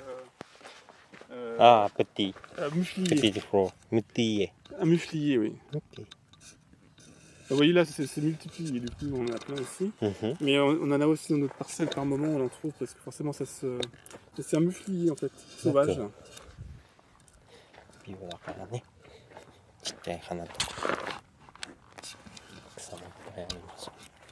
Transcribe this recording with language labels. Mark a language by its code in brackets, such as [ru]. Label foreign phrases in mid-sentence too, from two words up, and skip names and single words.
[fr] Ah, petit. mufliers. Petit fleurs. Mutilé. Un muflier, oui. Ok. Vous voyez là, c'est multiplié, du coup on en a plein aussi. Mhm. Mais on en a aussi dans notre parcelle par moment, on en trouve parce que forcément c'est un muflier en fait, sauvage. D'accord. [ja] ビオだからね。ちっちゃい花とか草もいっぱいあります。